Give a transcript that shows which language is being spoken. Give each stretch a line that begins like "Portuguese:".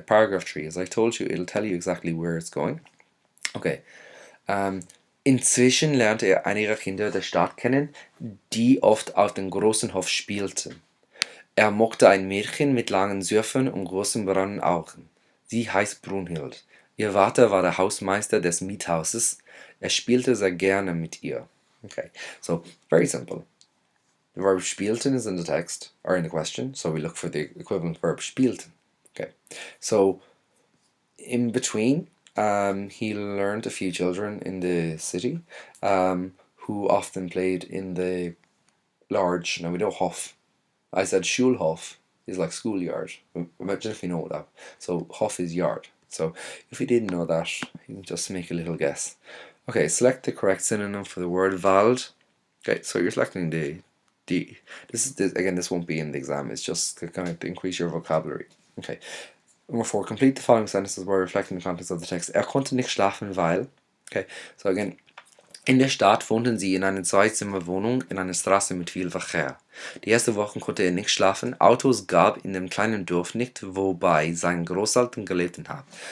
English: Paragraph 3, as I told you, it'll tell you exactly where it's going. Okay.
German: Inzwischen lernte er einige Kinder der Stadt kennen, die oft auf dem großen Hof spielten. Er mochte ein Mädchen mit langen Zöpfen und großen braunen Augen. Sie heißt Brunhild. Ihr Vater war der Hausmeister des Miethauses. Er spielte sehr gerne mit ihr.
English: Okay, so very simple. The verb spielten is in the text, or in the question, so we look for the equivalent verb spielten. Okay, so in between, he learned a few children in the city who often played in the large, now we know Hof. I said Schulhof is like schoolyard. Imagine if you know that. So Hof is yard. So if you didn't know that, you can just make a little guess. Okay, select the correct synonym for the word Wald. Okay, so you're selecting this won't be in the exam, it's just to kind of increase your vocabulary. Okay. Number 4, complete the following sentences by reflecting the contents of the text.
German: Er konnte nicht schlafen, weil.
English: Okay, so again,
German: in der Stadt wohnten sie in einer Zweizimmerwohnung in einer Straße mit viel Verkehr. Die ersten Wochen konnte er nicht schlafen. Autos gab in dem kleinen Dorf nicht, wobei seine Großeltern gelebt haben.